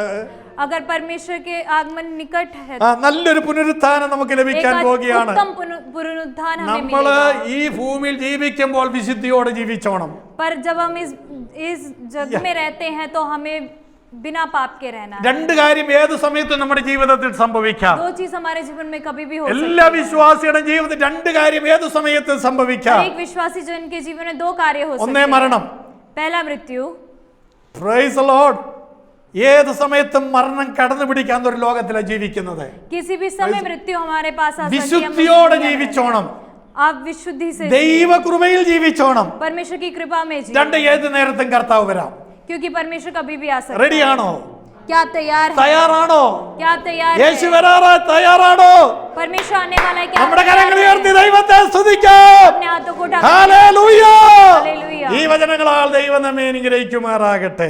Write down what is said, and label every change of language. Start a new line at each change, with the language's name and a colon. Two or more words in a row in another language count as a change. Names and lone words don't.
Hindi: अगर परमेश्वर के आगमन निकट है
Malayalam: നല്ലൊരു പുനരുത്ഥാനം നമുക്ക് ലഭിക്കാൻ പോകുകയാണ്.
Hindi: उत्तम पुनरुत्थान हमें
Malayalam: നമ്മള്
Hindi: मिलेगा।
Malayalam: ഈ ഭൂമിയിൽ ജീവിക്കുമ്പോൾ വിശുദ്ധിയോടെ ജീവിച്ചോണം.
Hindi: पर जब हम इस जग में रहते हैं तो हमें बिना पाप के रहना है।
Malayalam: രണ്ട് കാര്യം ഏത് സമയത്തും നമ്മുടെ ജീവിതത്തിൽ സംഭവിക്കാം.
Hindi: दो चीज हमारे जीवन में कभी भी हो सकती
Malayalam: എല്ലാ വിശ്വാസിയുടെ ജീവിതത്തിൽ രണ്ട് കാര്യം ഏത് സമയത്തും
Hindi: है।
Malayalam: സംഭവിക്കാം.
Hindi: एक विश्वासी जन के जीवन में दो कार्य हो सकते
Malayalam: ഒന്നേ
Hindi: हैं।
Malayalam: മരണം.
Hindi: पहला मृत्यु।
English: praise the Lord.
Malayalam: ഏത് സമയത്തും മരണം കടന്നു പിടിക്കാൻ ഒരു ലോകത്തിലാണ് ജീവിക്കുന്നത്.
Hindi: किसी भी समय मृत्यु हमारे पास आ सकती है।
Malayalam: വിശുദ്ധിയോടെ ജീവിച്ചോണം.
Hindi: आप विशुद्धि से
Malayalam: ദൈവകൃപയിൽ ജീവിച്ചോണം.
Hindi: परमेश्वर की कृपा में जी,
Malayalam: രണ്ട് ഏത് നേരത്തും കർത്താവ് വരാം.
Hindi: क्योंकि परमेश्वर कभी भी आ सकता है।
Malayalam: റെഡിയാണോ?
Hindi: क्या आप तैयार हैं?
Malayalam: തയ്യാറാണോ?
Hindi: क्या आप तैयार
Malayalam: യേശു
Hindi: हैं?
Malayalam: വരാറായി തയ്യാറാണോ?
Hindi: परमेश्वर आने वाला है। क्या आप
Malayalam: നമ്മുടെ
Hindi: तैयार
Malayalam: കരങ്ങൾ
Hindi: हैं?
Malayalam: ഉയർത്തി ദൈവത്തെ സ്തുതിക്കാം.
Hindi: अपने हाथों को उठाकर
Malayalam: ഹല്ലേലൂയ.
Hindi: हालेलुया।
Malayalam: ഈ വചനങ്ങളാൽ ദൈവം നമ്മെ അനുഗ്രഹിക്കുമാറാകട്ടെ.